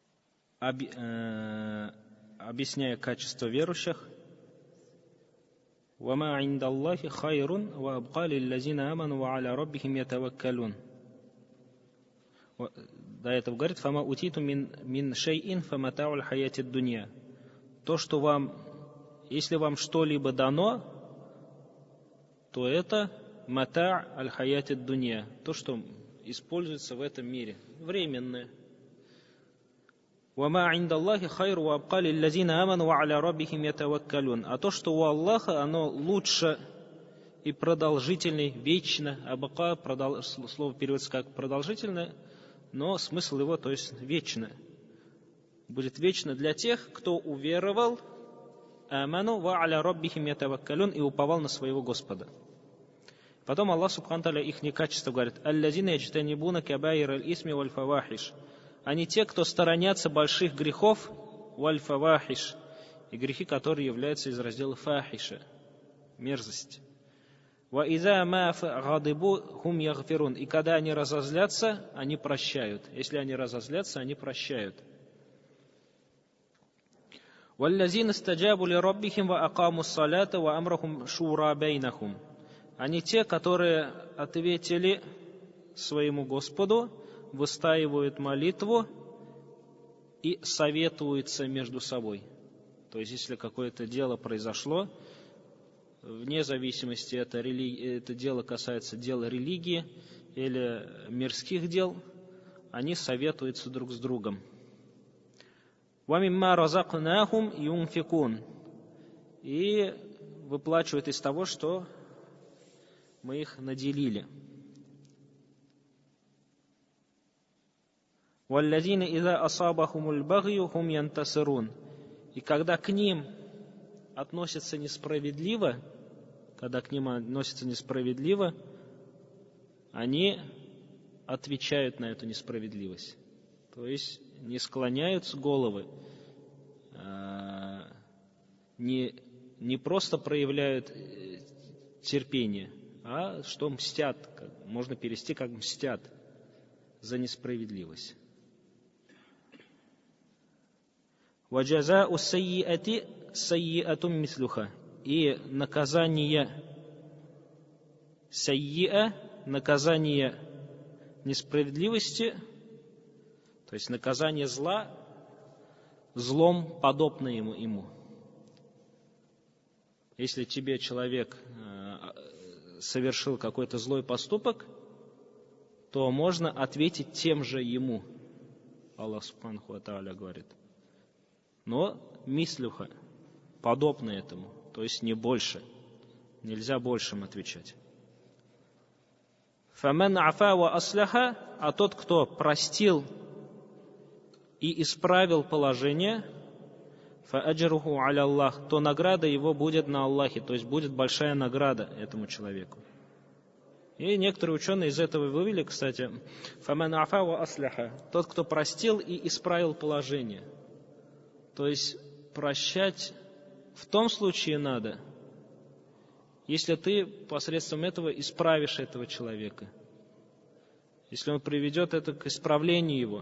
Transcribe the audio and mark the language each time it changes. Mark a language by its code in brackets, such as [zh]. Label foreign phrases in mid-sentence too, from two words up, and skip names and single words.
[ru] объясняя качество верующих, [ar] وَمَا عِنْدَ اللَّهِ خَيْرٌ وَأَبْقَى لِلَّذِينَ آمَنُوا وَعَلَى رَبِّهِمْ يَتَوَكَّلُونَ. [ru] До этого говорит: [ar] «فما أوتيتم من شيء فمتاع الحياة الدنيا». [ru] То, что вам, если вам что-либо дано, то это [ar] متاع الحياة الدنيا, [ru] то, что используется в этом мире, временное. [ar] «وما عند الله خير وأبقى للذين آمنوا وعلى ربهم يتوكلون». [ru] А то, что у Аллаха, оно лучше и продолжительнее, вечно. Абака, слово переводится как продолжительное, но смысл его, то есть вечно. Будет вечно для тех, кто уверовал, [ar] آمنوا وعلى ربهم يتوكلون, [ru] и уповал на своего Господа. Потом Аллах [ar] سبحانه تعالى [ru] их качество говорит: [ar] «الذين يجتنبون كبائر الإثم والفواحش». [ru] Они те, кто сторонятся больших грехов, [ar] والفواحش, [ru] и грехи, которые являются из раздела фахиша, мерзость. [ar] وإذا ما غضبوا هم يغفرون. [ru] И когда они разозлятся, они прощают. Если они разозлятся, они прощают. [ar] والذين استجابوا لربهم وأقاموا الصلاة وأمرهم شورى بينهم. [ru] Они те, которые ответили своему Господу, выстаивают молитву и советуются между собой. То есть, если какое-то дело произошло, вне зависимости, это дело касается дела религии или мирских дел, они советуются друг с другом. [ar] وَمِمَّا رَزَقْنَاهُمْ يُنْفِقُونَ. [ru] И выплачивают из того, что мы их наделили. [ar] وَالَّذِينَ إِذَا أَصَابَهُمُ الْبَغْيُ هُمْ يَنْتَصِرُونَ. [ru] И когда к ним относятся несправедливо, они отвечают на эту несправедливость. То есть не склоняют головы, не просто проявляют терпение, а что мстят, можно перевести как мстят за несправедливость. [ar] وَجَزَاءُ السَّيِّئَةِ سَيِّئَةٌ мислюха. [ru] И наказание сайиа, наказание несправедливости, то есть наказание зла, злом подобно ему. Если тебе человек совершил какой-то злой поступок, то можно ответить тем же ему. Аллах [ar] سبحانه وتعالى [ru] говорит. Но мислюха, подобно этому, то есть не больше. Нельзя большим отвечать. [ar] فَمَنْ عَفَا وَأَصْلَحَ. [ru] А тот, кто простил и исправил положение, [ar] فَأَجْرُهُ عَلَى اللَّهِ. [ru] То награда его будет на Аллахе, то есть будет большая награда этому человеку. И некоторые ученые из этого вывели, кстати, [ar] فَمَنْ عَفَا وَأَصْلَحَ. [ru] Тот, кто простил и исправил положение. То есть прощать в том случае надо, если ты посредством этого исправишь этого человека. Если он приведет это к исправлению его.